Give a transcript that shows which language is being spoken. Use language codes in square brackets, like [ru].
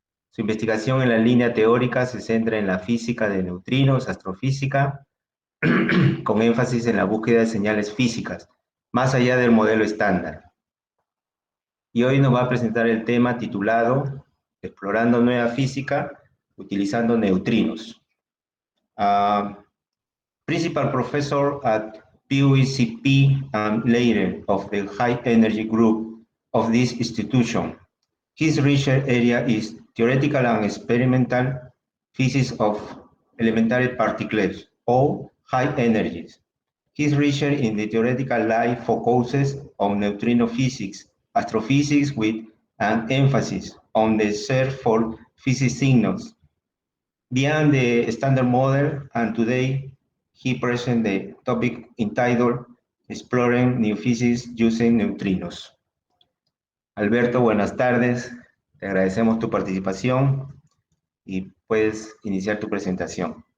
[es] Su investigación en la línea teórica se centra en la física de neutrinos, astrofísica, con énfasis en la búsqueda de señales físicas, más allá del modelo estándar. Y hoy nos va a presentar el tema titulado Explorando nueva física utilizando neutrinos. [en] Principal Professor at PUECP and leader of the High Energy Group of this institution. His research area is theoretical and experimental physics of elementary particles, or high energies. His research in the theoretical light focuses on neutrino physics, astrophysics with an emphasis on the search for physics signals beyond the standard model, and today he presents the topic entitled Exploring New Physics Using Neutrinos. [es] Alberto, buenas tardes. Te agradecemos tu participación y puedes iniciar tu presentación.